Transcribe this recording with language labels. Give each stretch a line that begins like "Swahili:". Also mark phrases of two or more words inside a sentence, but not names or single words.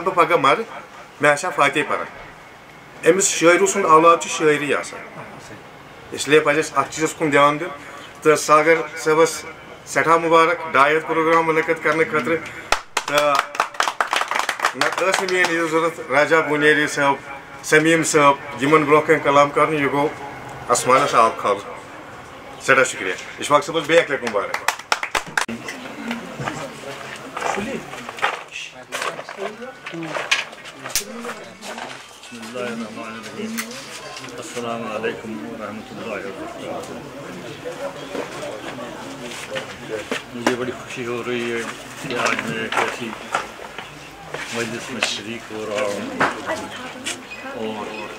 Kashmiri: بہٕ پگہہ مرٕ مےٚ آسہِ ہا فاتح پران أمِس شٲعرٕ سُنٛد اولاد چھُ شٲعری آسان اسلیے پزِ اَسہِ اتھ چیٖزس کُن دیان دیُن تہٕ ساگر صٲبس سٮ۪ٹھاہ مُبارک ڈایت پروگرام مُنعقد کرنہٕ خٲطرٕ تہٕ نتہٕ ٲس نہٕ میٲنۍ یہِ ضروٗرت راجا بُنیری صٲب سمیٖم صٲب یِمن برونٛہہ کَنہِ کلام کرُن یہِ گوٚو آسمانس آب کھالُن سٮ۪ٹھاہ شُکریہ اشفاق صٲبس بیٚیہِ اکہِ لٹہِ مُبارک
Arabic: السلام علیکم ورحمۃ اللہ وبرکاتہ
Urdu: مجھے بڑی خوشی ہو رہی ہے کہ آج میں ایک ایسی مجلس میں شریک ہو رہا ہوں اور